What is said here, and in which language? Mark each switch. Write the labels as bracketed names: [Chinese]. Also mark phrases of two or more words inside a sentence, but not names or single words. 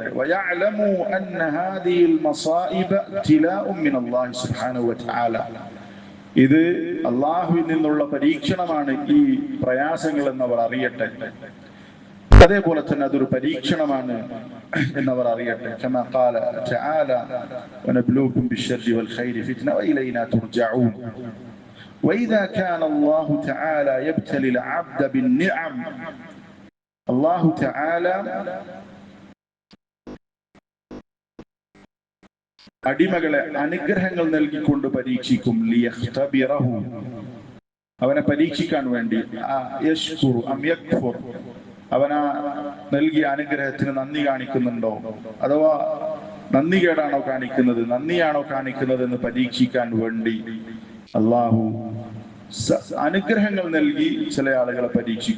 [Arabic] وليعلم أن هذه المصائب ابتلاء من الله سبحانه وتعالى, [Malayalam] ഇത് അല്ലാഹുവിൽ നിന്നുള്ള പരീക്ഷണമാണ് ഈ പ്രയാസങ്ങൾ എന്നവർ അറിയട്ടെ. അതേപോലെ തന്നെ അതൊരു പരീക്ഷണമാണ് എന്നവർ അറിയട്ടെ. [Arabic] كما قال تعالى، ونبلوكم بالشر والخير فتنة وإلينا ترجعون. وإذا كان الله تعالى يبتلي العبد بالنعم, الله تعالى [Malayalam] അടിമകളെ അനുഗ്രഹങ്ങൾ നൽകിക്കൊണ്ട് പരീക്ഷിക്കും, ലിയഖ്തബിറഹു, അവനെ പരീക്ഷിക്കാൻ വേണ്ടി, [Arabic] يشكر أم يكفر, [Malayalam] അവനാ നൽകിയ അനുഗ്രഹത്തിന് നന്ദി കാണിക്കുന്നുണ്ടോ അഥവാ നന്ദികേടാണോ കാണിക്കുന്നത്, നന്ദിയാണോ കാണിക്കുന്നത് എന്ന് പരീക്ഷിക്കാൻ വേണ്ടി അല്ലാഹു അനുഗ്രഹങ്ങൾ നൽകി ചില ആളുകളെ പരീക്ഷിക്കും.